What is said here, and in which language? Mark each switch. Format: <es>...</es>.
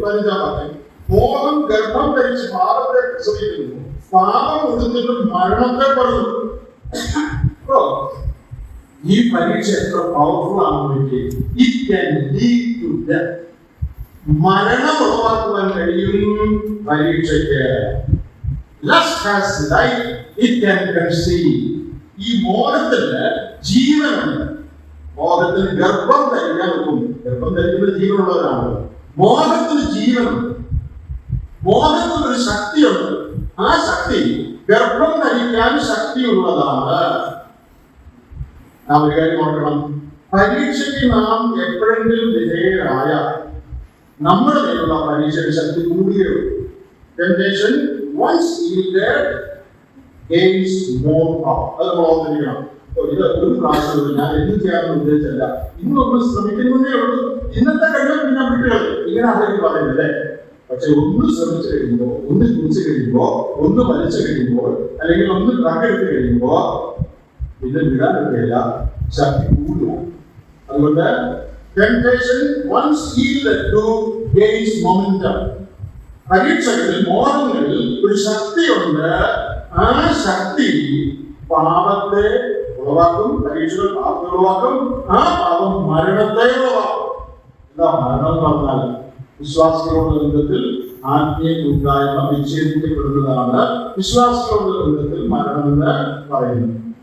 <ml>15-ാം വാക്യം, മോഹം ഗർഭം ധരിച്ച് പാപത്തെ പ്രസവിക്കുന്നു, പാപം കൊടുത്തിട്ട് മരണത്തെ പറഞ്ഞു. ഈ പരീക്ഷ എത്ര പവർഫുൾ ആണെന്ന്</ml> <en>It can lead to death.</en> <ml>മരണം ഉളവാക്കുവാൻ കഴിയും പരീക്ഷയ്ക്ക്.</ml> <en>Lust has life, it can conceive.</en> <ml>ഈ മോഹത്തിന് ജീവനുണ്ട്. മോഹത്തിന് ഗർഭം ധരിക്കാൻ നോക്കും. ഗർഭം ധരിക്കുന്ന ജീവനുള്ളവരാണ്. മോഹത്തിന് ജീവനുണ്ട്. മോഹത്തിന് ഒരു ശക്തിയുണ്ട്. ആ ശക്തി ഗർഭം ധരിക്കാൻ ശക്തിയുള്ളതാണ്. നാം ഒരു കാര്യം ഓർക്കണം, പരീക്ഷയ്ക്ക് നാം എപ്പോഴെങ്കിലും വിധേയരായ നമ്മുടെ മേലുള്ള പരീക്ഷയുടെ ശക്തി കൂടുകയുള്ളൂ.</ml> <en>Temptation once yielded gains more power.</en> <ml>അത് നമ്മൾ ഓർത്തിരിക്കണം. ഇത് ഒരു പ്രാവശ്യം ഞാൻ എന്ത് ചെയ്യാമെന്ന് ഉദ്ദേശിച്ചല്ല, ഇന്നൊന്ന് ശ്രമിക്കുന്നേ ഉള്ളൂ. ഇന്നത്തെ കഴിവ് പിന്നെ വിട്ടുകളി, ഇങ്ങനെ ആരെങ്കിലും പറയുന്നില്ലേ? പക്ഷെ ഒന്ന് ശ്രമിച്ചു കഴിയുമ്പോൾ, ഒന്ന് കുറിച്ച് കഴിയുമ്പോൾ, ഒന്ന് വലിച്ചു കഴിയുമ്പോൾ, അല്ലെങ്കിൽ ഒന്ന് ട്രക്കെടുത്ത് കഴിയുമ്പോൾ ഇത് വിടാൻ കഴിയില്ല, ശക്തി കൂടുക. അതുകൊണ്ട്</ml> <en>temptation once yielded to gains momentum.</en> <ml>പരീക്ഷകളിൽ, മോഹങ്ങളിൽ ഒരു ശക്തിയുണ്ട്. ആ ശക്തി പാപത്തെ ഉളവാക്കും. പരീക്ഷകൾ പാപത്തെ ഉളവാക്കും. ആ പാപം മരണത്തെ ഉളവാക്കും. എന്താ മരണം എന്ന് പറഞ്ഞാൽ? വിശ്വാസികളുടെ ബന്ധത്തിൽ ആത്മീയ കൂട്ടായ്മ വിച്ഛേദിക്കപ്പെടുന്നതാണ് വിശ്വാസികളുടെ ബന്ധത്തിൽ മരണം എന്ന് പറയുന്നത്.</ml>